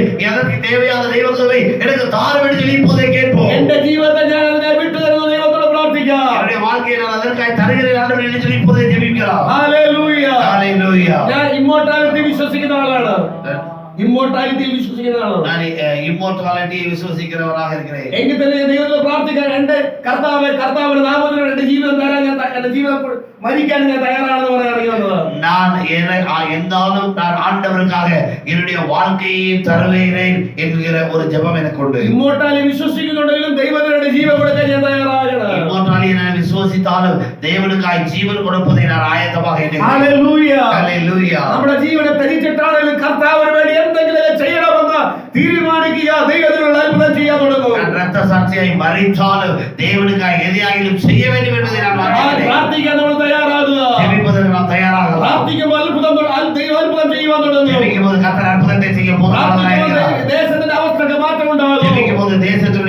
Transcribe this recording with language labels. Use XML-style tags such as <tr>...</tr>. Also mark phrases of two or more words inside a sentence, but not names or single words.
<ta>எதற்கு தேவையான தெய்வங்களை எனக்கு தாரும் என்று சொல்லி இப்போதே கேட்போம்.</ta> <ml>എന്റെ ജീവിതത്തെ ഞാൻ അതിനെ വിട്ടു തരുന്ന ദൈവത്തോട് പ്രാർത്ഥിക്കാം.</ml> <ta>என்னுடைய வாழ்க்கையை நான் அதற்காக தருகிறேன் ஆண்டவரே என்று சொல்லி இப்போதே ஜெபிக்கலாம்.</ta> <ml>ഹല്ലേലൂയ.</ml> <ta>ஹalleluya.</ta> <ml>ഞാൻ ഇമ്മോർട്ടാലിറ്റി വിശ്വസിക്കുന്ന ആളാണ്. ഇമ്മോർട്ടാലിറ്റിയിൽ വിശ്വസിക്കുന്ന ആളാണ്.</ml> <ta>நான் இம்மோர்டாலிட்டியை விசுவாசிக்கிறவராக இருக்கிறேன்.</ta> <ml>എങ്കിൽ തന്നെ ദൈവത്തോട് പ്രാർത്ഥിക്കാൻ എന്റെ കർത്താവിന്റെ നാമത്തിൽ എന്റെ ജീവിതം തരാൻ എന്റെ ജീവിതം മരിക്കാൻ ഞാൻ തയ്യാറാണെന്ന് പറയാൻ ഇറങ്ങി വന്നത്.</ml> <ta>நான் எந்தாலும் நான் ஆண்டவருக்காக என்னுடைய வாழ்க்கையை தருவேன் என்கிற ஒரு ஜெபம் எனக்கு உண்டு.</ta> <ml>ഇമ്മോർട്ടാലിറ്റി വിശ്വസിക്കുന്നുണ്ടെങ്കിലും ദൈവത്തിന്റെ ജീവൻ കൊടുക്കാൻ ഞാൻ തയ്യാറാകണം.</ml> <ta>இம்மோர்டாலிட்டியை நான் விசுவாசித்தாலும் தேவனுக்காய் ஜீவன் கொடுப்பதை நான் ஆயத்தமாக இருக்கிறேன்.</ta> <ml>ഹല്ലേലൂയ.</ml> <ta>ஹalleluya.</ta> <ml>നമ്മുടെ ജീവനെ ത്യജിച്ചിട്ടാണെങ്കിലും കർത്താവിന് വേണ്ടി എന്തെങ്കിലും ചെയ്യണമെന്ന് തീരുമാനിക്കുക. ദൈവത്തിനുള്ള അത്ഭുതം ചെയ്യാൻ തുടങ്ങും.</ml> <ta>நான் இரத்த சாட்சியாய் மரித்தாலும் தேவனுக்காய் எதையாகிலும் செய்ய வேண்டும் என்பதை நான் வாஞ்சிக்கிறேன்.</ta> <ml>പ്രാർത്ഥിക്കാൻ നമ്മൾ തയ്യാറാകുക.</ml> <ta>ஜெபிப்பதற்கு நான் தயாராகலாம்.</ta> <ml>പ്രാർത്ഥിക്കുമ്പോൾ ദൈവം അത്ഭുതം ചെയ്യുവാൻ തുടങ്ങും.</ml> <ta>ஜெபிக்கும்போது கர்த்தர் அற்புதத்தை செய்ய போதுமானவராய் இருக்கிறார்.</ta> <ml>ദേശത്തിന്റെ അവസ്ഥക്ക് മാറ്റം ഉണ്ടാകും.</ml> <ta>ஜெபிக்கும்போது தேச</ta>